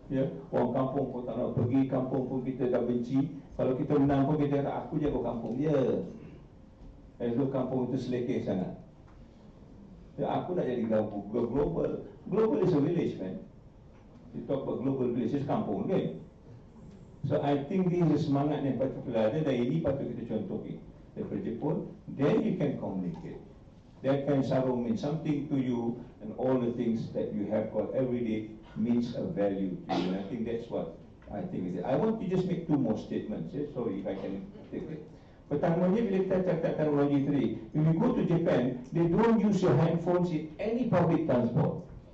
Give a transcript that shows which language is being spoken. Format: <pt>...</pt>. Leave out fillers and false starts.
<ms>Ya, orang kampung pun tak nak pergi, kampung pun kita dah benci. Kalau kita menang pun kita kata aku jaga kampung dia. As though kampung itu selekeh sangat. Ya, aku nak jadi global.</ms> <en>Global is a village, man. You talk about global village, it's kampung, kan? So I think this is</en> <ms>semangat yang particular ada, dan ini patut kita contohi daripada Jepun.</ms> <en>Then you can communicate. That can sarung mean something to you, and all the things that you have got every day means a value to you. And I think that's what I think is it. I want to just make two more statements. Sorry if I can take it.</en> <ms>Pertamanya, bila kita cakap teknologi tadi,</ms> <en>if you go to Japan, they don't use your handphones in any public transport.</en>